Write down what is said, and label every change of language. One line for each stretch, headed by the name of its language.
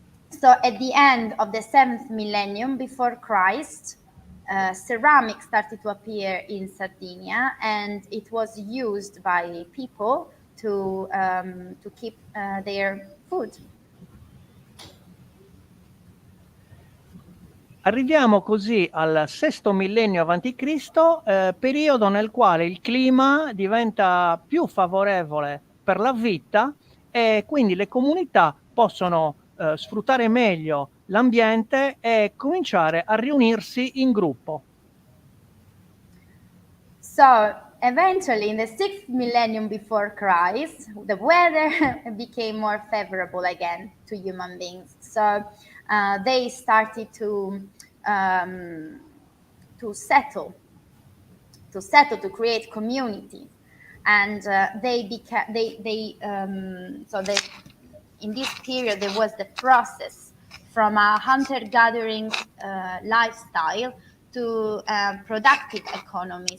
English: So at the end of the 7th millennium before Christ, ceramic started to appear in Sardinia, and it was used by people to keep their food.
Italian: Arriviamo così al VI millennio avanti Cristo, periodo nel quale il clima diventa più favorevole per la vita e quindi le comunità possono sfruttare meglio l'ambiente e cominciare a riunirsi in gruppo.
English: So eventually in the 6th millennium before Christ, the weather became more favorable again to human beings. So they started to settle, to create communities, and in this period there was the process from a hunter-gathering lifestyle to productive economy.